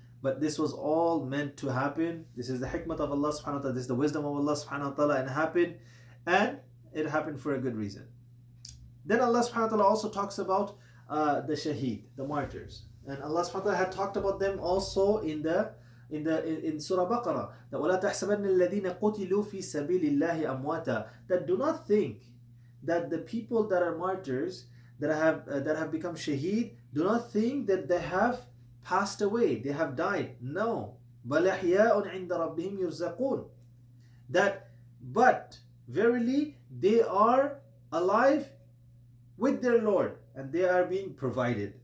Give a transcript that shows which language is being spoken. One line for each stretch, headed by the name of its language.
English: But this was all meant to happen. This is the hikmah of Allah subhanahu wa ta'ala. This is the wisdom of Allah subhanahu wa ta'ala, and it happened for a good reason. Then Allah subhanahu wa ta'ala also talks about the shaheed, the martyrs. And Allah subhanahu wa ta'ala had talked about them also in Surah Baqarah. That
Arabic: وَلَا تَحْسَبَنَّ الَّذِينَ قُتِلُوا فِي سَبِيلِ اللَّهِ أَمْوَاتًا.
English: That do not think that the people that are martyrs, that have become shaheed, do not think that they have passed away, they have died. No.
Arabic: بَلْ أَحْيَاءٌ عِنْدَ رَبِّهِمْ يُرْزَقُونَ.
English: That, but verily they are alive with their Lord and they are being provided.